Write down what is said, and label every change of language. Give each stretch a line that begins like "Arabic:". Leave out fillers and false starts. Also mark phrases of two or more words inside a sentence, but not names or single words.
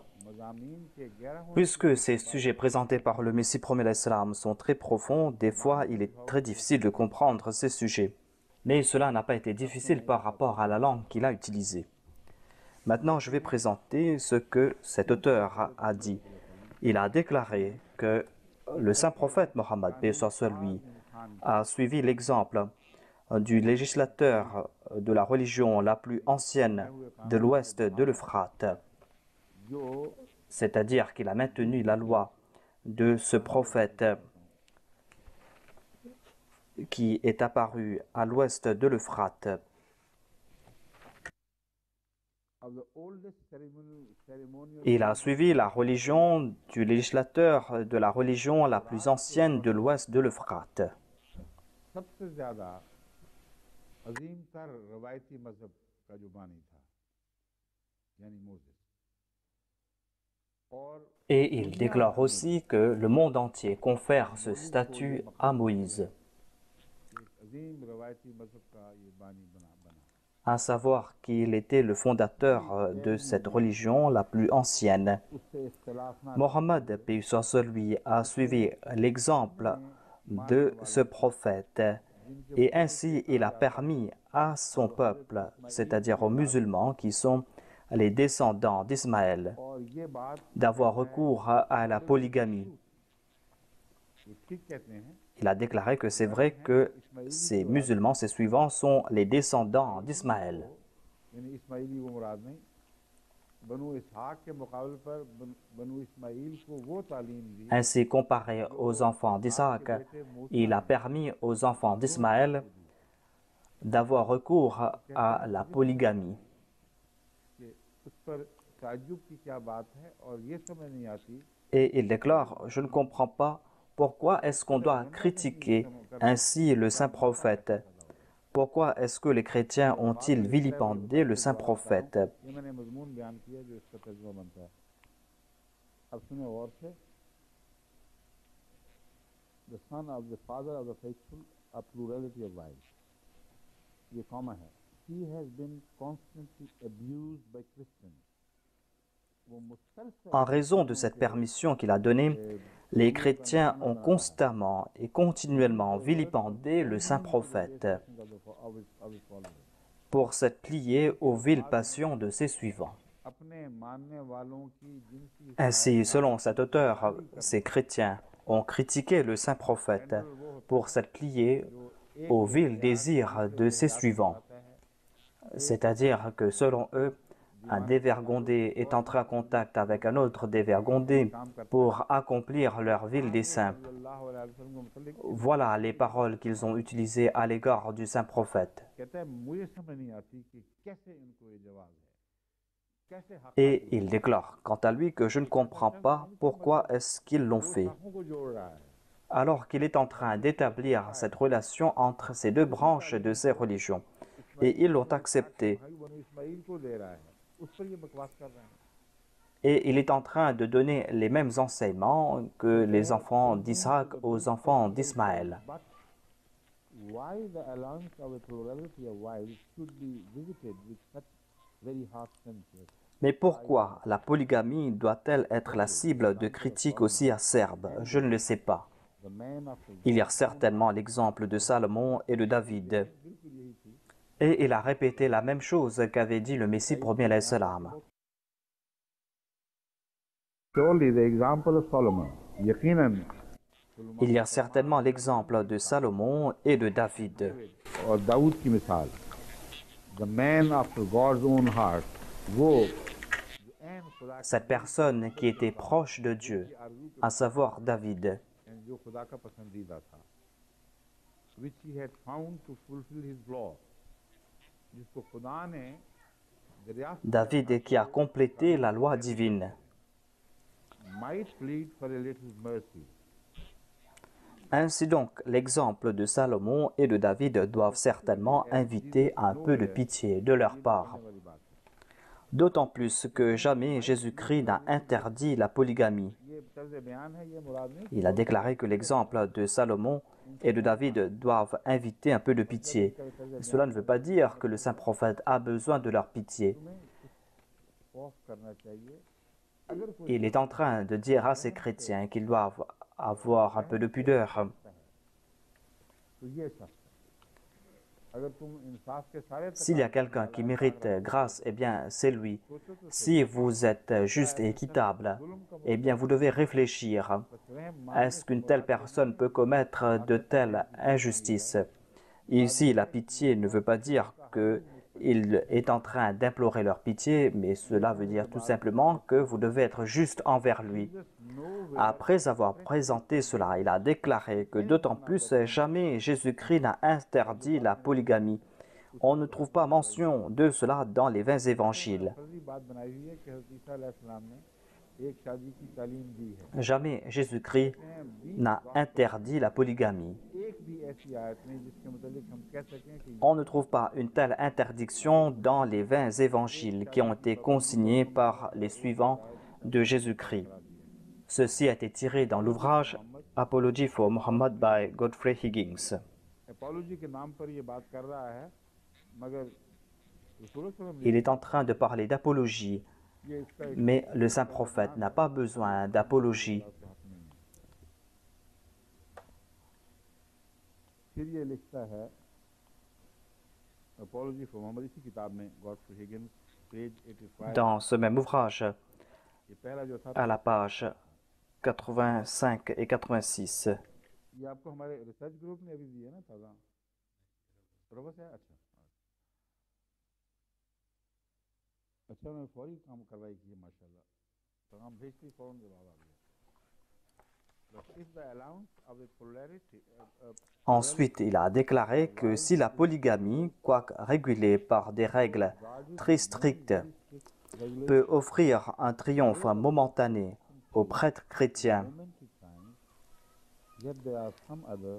Urdu: مضامین کے گہرا ہونے
French: Puisque ces sujets présentés par le Messie premier l'Islam sont très profonds, des fois il est très difficile de comprendre ces sujets. Mais cela n'a pas été difficile par rapport à la langue qu'il a utilisée. Maintenant, je vais présenter ce que cet auteur a dit. Il a déclaré que le saint prophète Mohammed, paix soit sur lui, a suivi l'exemple du législateur de la religion la plus ancienne de l'ouest de l'Euphrate,
Urdu: जो
French: c'est-à-dire qu'il a maintenu la loi de ce prophète qui est apparu à l'ouest de l'Euphrate.
English: of the oldest ceremonial
French: Il a suivi la religion du législateur de la religion la plus ancienne de l'ouest de l'Euphrate.
Urdu: سب سے زیادہ عظیم تر روایتی مذہب کا جو بانی تھا یعنی موسس اور
French: Et il déclare aussi que le monde entier confère ce statut à Moïse,
Urdu: ایک عظیم روایتی مذہب کا یہ بانی بنا
French: à savoir qu'il était le fondateur de cette religion la plus ancienne.
Urdu: اس سے اختلاف نہ
French: Mohammed, paix soit sur lui, a suivi l'exemple de ce prophète et ainsi il a permis à son peuple, c'est-à-dire aux musulmans qui sont les descendants d'Ismaël,
Urdu: اور یہ بات
French: d'avoir recours à la polygamie.
Urdu: یہ ٹھیک کہتے ہیں
French: Il a déclaré que c'est vrai que ces musulmans, ces suivants, sont les descendants d'Ismaël.
Urdu: یعنی اسماعیلی وہ مراد نہیں بنو اسحاق کے مقابلے پر بنو اسماعیل کو وہ تعلیم دی
French: Ainsi, comparé aux enfants d'Isaac, il a permis aux enfants d'Ismaël d'avoir recours à la polygamie.
Urdu: کہ اس پر تعجب کی کیا بات ہے اور یہ سمجھ نہیں آتی
French: Et il déclare, je ne comprends pas pourquoi est-ce qu'on doit critiquer ainsi le saint prophète. Pourquoi est-ce que les chrétiens ont-ils vilipendé le saint prophète?
Urdu: یہ میں نے مضمون بیان کیا جو اس کا ترجمہ بنتا ہے اب سنے غور سے
English: the son of the father of the faithful a plurality of wives
Urdu: یہ کوما ہے
English: he has been constantly abused by Christians
Urdu: وہ مسلسل
French: En raison de cette permission qu'il a donnée, les chrétiens ont constamment et continuellement vilipendé le saint prophète
English: of his followers
French: pour s'être plié aux viles passions de ses suivants.
Urdu: اپنے ماننے والوں کی جنسی
French: Ainsi, selon cet auteur, ces chrétiens ont critiqué le saint prophète pour s'être plié aux vils désirs de ses suivants. C'est-à-dire que selon eux, un dévergondé est entré en contact avec un autre dévergondé pour accomplir leur vil dessein.
Arabic: صلی اللہ علیہ وسلم
Urdu: کے متعلق
French: Voilà les paroles qu'ils ont utilisées à l'égard du saint prophète.
Urdu: کہتا ہے مجھے سمجھ نہیں آتی کہ کیسے ان کو یہ جواب ہے کیسے حق
French: Et il déclare, quant à lui, que je ne comprends pas pourquoi est-ce qu'ils l'ont fait,
Urdu: حقوں کو جوڑ رہا ہے
French: alors qu'il est en train d'établir cette relation entre ces deux branches de ces religions. Et ils l'ont accepté.
Urdu: بھائی بنو اسماعیل کو دے رہا ہے اس پر یہ بکواس کر رہے ہیں
French: Et il est en train de donner les mêmes enseignements que les enfants d'Isaac aux enfants d'Ismaël.
English: But why the allowance of a plurality of wives should be visited with such very harsh censure?
French: Mais pourquoi la polygamie doit-elle être la cible de critiques aussi acerbes? Je ne le sais pas.
English: The man of the
French: Il y a certainement l'exemple de Salomon et de David. Et il a répété la même chose qu'avait dit le Messie premier
Arabic: علیہ السلام.
English: surely the example of Solomon.
Urdu: यकीनन
French: Il y a certainement l'exemple de Salomon et de David.
Urdu: اور داؤد کی مثال
English: the man after God's own heart
Urdu: وہ عین خدا
French: Cette personne qui était proche de Dieu, à savoir David,
Urdu: جو خدا کا پسندیدہ تھا
English: which he had found to fulfill his law
Urdu: جس کو خدا نے دریافت
French: David qui a complété la loi divine.
English: might plead for a little mercy.
French: Ainsi donc, l'exemple de Salomon et de David doivent certainement inviter un peu de pitié de leur part.
Urdu: والی بات ہے
French: D'autant plus que jamais Jésus-Christ n'a interdit la polygamie.
Urdu: یہ طرز بیان ہے یہ مراد نہیں
French: Il a déclaré que l'exemple de Salomon et de David doivent inviter un peu de pitié. Cela ne veut pas dire que le saint prophète a besoin de leur pitié.
Urdu: آف کرنا چاہیے اگر کوئی
French: Il est en train de dire à ces chrétiens qu'ils doivent avoir un peu de pudeur.
Urdu: تو یہ شخص اگر تم انصاف کے سارے
French: S'il y a
Urdu: तकाजे
French: quelqu'un qui mérite grâce, eh bien, c'est lui.
Urdu: سوچو تو سہی
French: Si vous êtes juste et équitable,
Urdu: ظلم کا
French: eh bien, vous devez réfléchir.
Urdu: بس رحم مانگنے
French: Est-ce
Urdu: से
French: qu'une telle
Urdu: مراد تو
French: personne peut commettre de telles injustices? Ici, la pitié ne veut pas dire qu'il est en train d'implorer leur pitié, mais cela veut dire tout simplement que vous devez être juste envers lui.
English: Jesus nowhere
French: Après avoir présenté cela, il a déclaré que d'autant plus jamais Jésus-Christ n'a interdit la polygamie. On ne trouve pas mention de cela dans les 20 évangiles.
Urdu: فرضی بات بنائی ہوئی ہے کہ حضرت عیسیٰ علیہ السلام نے ایک شادی کی تعلیم دی ہے
French: Jamais Jésus-Christ n'a interdit la polygamie.
Urdu: ایک بھی ایسی آیت نہیں جس کے متعلق ہم کہہ سکیں کہ
French: On ne trouve pas une telle interdiction dans les 20 évangiles qui ont été consignés par les suivants de Jésus-Christ. Ceci a été tiré dans l'ouvrage Apology for Muhammad by Godfrey Higgins.
Urdu: ایپولوجی کے نام پر یہ بات کر رہا ہے مگر رسول صلی اللہ
French: Il est en train de parler d'apologie,
Arabic: علیہ وسلم
Urdu: یہ اس کا ایک
French: mais le saint prophète n'a pas besoin d'apologie.
Urdu: اس کے حق میں نہیں ہے. پھر یہ لکھتا ہے ایپولوجی فار محمد اسی کتاب میں گاڈفری ہگنز پیج 85
French: Dans ce même ouvrage,
Urdu: یہ پہلا جو تھا
French: à la page 85 et 86,
Urdu: یہ آپ کو ہمارے
English: research group
Urdu: نے ابھی دیا نا تازہ برابر سے اچھا اچھا میں فوری کام کارروائی کی ہے ماشاءاللہ پیغام بھیجتے ہی فوراً جواب آ گیا
English: But if the allowance of the polarity
French: ensuite il a déclaré que si la polygamie, quoique régulée par des règles très strictes, peut offrir un triomphe momentané aux prêtres chrétiens,
English: yet there are some other